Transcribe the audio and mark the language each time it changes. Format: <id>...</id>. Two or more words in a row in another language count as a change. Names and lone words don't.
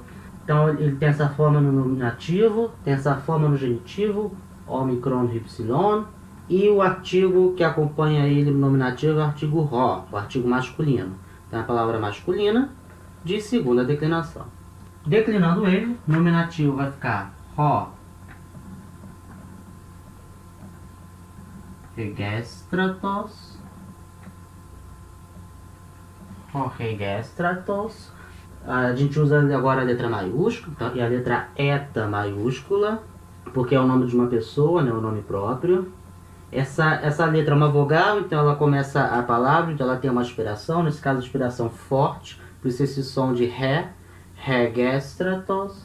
<pt>Então, ele tem essa forma no nominativo, tem essa forma no genitivo, ômicron, y. E o artigo que acompanha ele no nominativo é o artigo ro, o artigo masculino. Então, a palavra masculina de segunda declinação. Declinando ele, o nominativo vai ficar</pt> <el>ὁ Ἡγήστρατος. ὁ Ἡγήστρατος.</el> <pt>A gente usa agora a letra maiúscula, tá? E a letra eta maiúscula, porque é o nome de uma pessoa, né? O nome próprio. Essa letra é uma vogal, então ela começa a palavra, então ela tem uma aspiração, nesse caso aspiração forte, por isso esse som de ré, regestratos.</pt>